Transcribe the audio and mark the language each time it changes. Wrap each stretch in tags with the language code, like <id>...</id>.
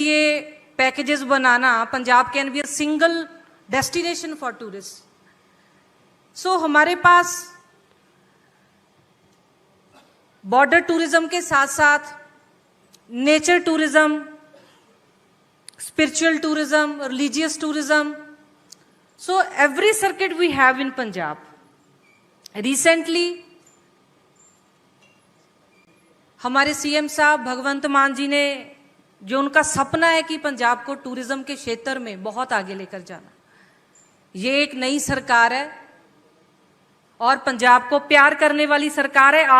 <hi>ये packages banana,</hi> <en>Punjab can be a single destination for tourist.</en> <hi>सो हमारे पास border tourism के साथ साथ nature tourism,</hi> <en>spiritual tourism, religious tourism. So every circuit we have in Punjab.</en> <hi>Recently, हमारे CM साहब भगवंत मान जी ने जो उनका सपना है कि पंजाब को टूरिज्म के क्षेत्र में बहुत आगे लेकर जाना, ये एक नई सरकार है और पंजाब को प्यार करने वाली सरकार है।</hi>